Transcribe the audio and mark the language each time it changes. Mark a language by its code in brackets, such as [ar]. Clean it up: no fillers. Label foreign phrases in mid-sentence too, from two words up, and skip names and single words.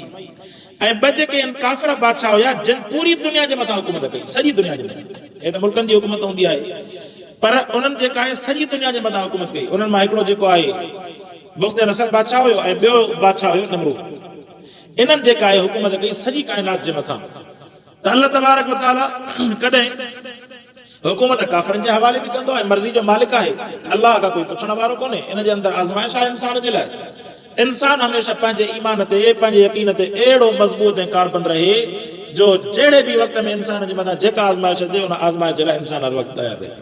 [sd] ऐं ॿ जेके आहिनि काफ़िर बादशाह हुया जिन पूरी दुनिया जे मथां हुकूमत कई, सॼी दुनिया जे मथां। हे त मुल्कनि जी हुकूमत हूंदी आहे, पर उन्हनि जेका आहे सॼी दुनिया जे मथां हुकूमत कई। उन्हनि मां हिकिड़ो जेको आहे बुख्त नसर बादशाह हुयो ऐं ॿियो बादशाह हुयो नमरूद। इन्हनि जेका आहे हुकूमत कई सॼी काइनात जे मथां। त [ar] الله تبارك و تعالى [sd] कॾहिं हुकूमत काफ़िरनि जे हवाले बि कंदो ऐं मर्ज़ी जो मालिक आहे। अल्लाह खां कोई पुछण वारो कोन्हे। इन जे अंदरि आज़माइश आहे इंसान जे लाइ। इंसान हमेशह पंहिंजे ईमान ते, पंहिंजे यकीन ते अहिड़ो मज़बूत ऐं कारबंद रहे जो जहिड़े बि वक़्त में इंसान जे मथां जेका आज़माइश अचे उन आज़माइश जे लाइ इंसान हर वक़्तु तयारु रहे।